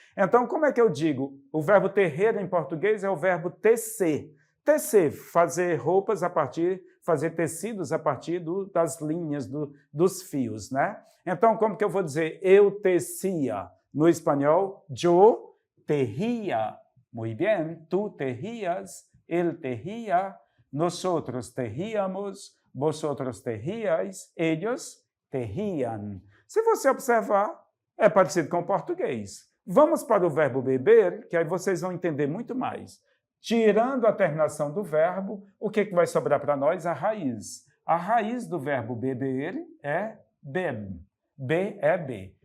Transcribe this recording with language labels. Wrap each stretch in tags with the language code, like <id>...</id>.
<pt>Então, como é que eu digo? O verbo terrer em português é o verbo tecer. Tecer, fazer roupas fazer tecidos a partir das linhas, dos fios, né? Então, como que eu vou dizer eu tecia? No espanhol,</pt> <es>yo teria. Muy bien, tú tejías, él tejía, nosotros tejíamos, vosotros tejíais, ellos tejían.</es> <pt>Se você observar, é parecido com o português. Vamos para o verbo beber, que aí vocês vão entender muito mais. Tirando a terminação do verbo, o que vai sobrar para nós? A raiz. A raiz do verbo beber é beb. B é B.</pt>